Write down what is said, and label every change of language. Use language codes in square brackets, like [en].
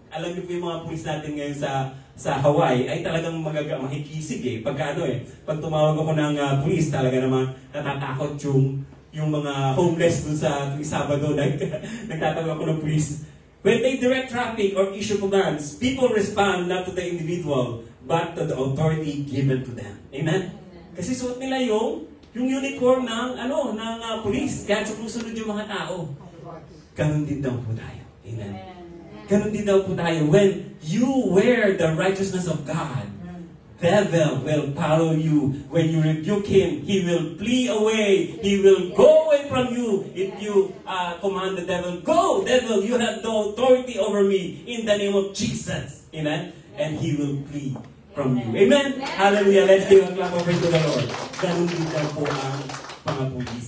[tl] Alam niyo po yung mga police natin ngayon sa Hawaii ay talagang makikisig eh. Pag tumawag ako ng police, talaga naman natatakot yung mga homeless dun sa Sabado. Nagtatawag ako ng police. [en] When they direct traffic or issue commands, people respond not to the individual, but to the authority given to them. [tl] Amen? Kasi suot nila yung uniform ng police. Kaya sumusunod yung mga tao. Ganun din daw po tayo. Amen. Ganun din daw po tayo. [en] When you wear the righteousness of God, devil will follow you. When you rebuke him, he will flee away. He will go away from you. If you command the devil, "Go, devil, you have no authority over me," in the name of Jesus. Amen. And he will flee from you. Amen? Hallelujah. Let's give a clap over to the Lord. [tl] Ganun din daw po ang mga pulis.